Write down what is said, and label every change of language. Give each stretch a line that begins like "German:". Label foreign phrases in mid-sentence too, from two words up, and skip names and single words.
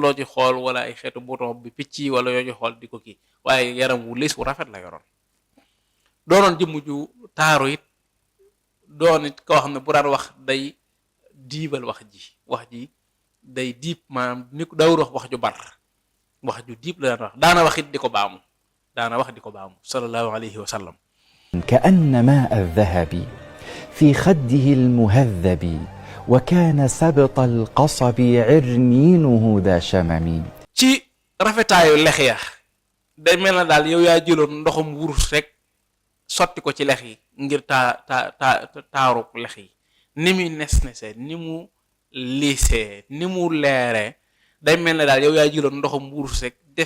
Wolof: loo ci xool wala ay xeetu bouton bi picc wala yoo ci xool di ko kii waaye yaram wu liis wu rafet la yoroon doonoon jëmm ju taaru it doon it koo xam ne bu daan wax day diibal wax ji day diib maanaam ni ko daawul wax ju bar wax ju diib la daan wax daana wax it di ko baamu
Arabic: صلى الله عليه وسلم كأن ماء الذهب في خده المهذب وكان سبط القصب عرنينه ذا شمم
Wolof: ci rafetaayu lex ya day mel na daal yow yaa jëloon ndoxum wurus rek sotti ko ci lex yi ngir taaru lex yi ni muy nes-nese ni mu liisee ni mu leeree day mel na daal yow yaa jëloon ndoxum wurus rek def